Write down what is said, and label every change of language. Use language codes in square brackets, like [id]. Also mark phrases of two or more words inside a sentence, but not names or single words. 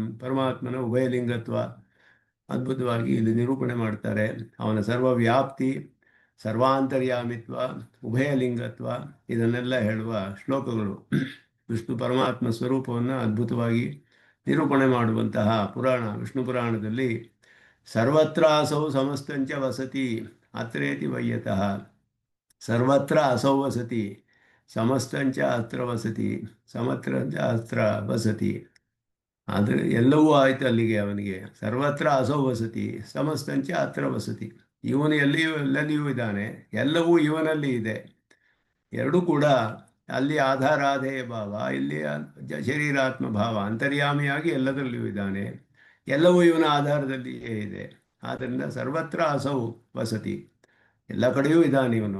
[kn] ಪರಮಾತ್ಮನ ಉಭಯಲಿಂಗತ್ವ ಅದ್ಭುತವಾಗಿ ಇಲ್ಲಿ ನಿರೂಪಣೆ ಮಾಡ್ತಾರೆ. ಅವನ ಸರ್ವವ್ಯಾಪ್ತಿ, ಸರ್ವಾಂತರ್ಯಾಮಿತ್ವ, ಉಭಯಲಿಂಗತ್ವ ಇದನ್ನೆಲ್ಲ ಹೇಳುವ ಶ್ಲೋಕಗಳು. ವಿಷ್ಣು ಪರಮಾತ್ಮ ಸ್ವರೂಪವನ್ನು ಅದ್ಭುತವಾಗಿ ನಿರೂಪಣೆ ಮಾಡುವಂತಹ ಪುರಾಣ ವಿಷ್ಣು ಪುರಾಣದಲ್ಲಿ [sa] ಸರ್ವತ್ರ ಅಸೌ ಸಮಸ್ತಂಚ ವಸತಿ ಅತ್ರೇತಿ ವಯ್ಯತಃ. ಸರ್ವತ್ರ ಅಸೌ ವಸತಿ, ಸಮಸ್ತಂಚ ಅತ್ರ ವಸತಿ, ಸಮತ್ರಂಚ ಅತ್ರ ವಸತಿ. [kn] ಆದರೆ ಎಲ್ಲವೂ ಆಯಿತು ಅಲ್ಲಿಗೆ. ಅವನಿಗೆ [sa] ಸರ್ವತ್ರ ಅಸೌ ವಸತಿ, ಸಮಸ್ತಂಚ ಅತ್ರ ವಸತಿ. [kn] ಇವನು ಎಲ್ಲೆಲ್ಲಿಯೂ ಇದ್ದಾನೆ, ಎಲ್ಲವೂ ಇವನಲ್ಲಿ ಇದೆ. ಎರಡೂ ಕೂಡ ಅಲ್ಲಿ ಆಧಾರಾಧೇಯ ಭಾವ, ಇಲ್ಲಿ ಶರೀರಾತ್ಮ ಭಾವ, ಅಂತರ್ಯಾಮಿಯಾಗಿ ಎಲ್ಲದರಲ್ಲಿಯೂ ಇದ್ದಾನೆ. ಎಲ್ಲವೂ ಇವನ ಆಧಾರದಲ್ಲಿಯೇ ಇದೆ. ಆದ್ದರಿಂದ [sa] ಸರ್ವತ್ರ ಅಸೌ ವಸತಿ, [kn] ಎಲ್ಲ ಕಡೆಯೂ ಇದ್ದಾನೆ ಇವನು.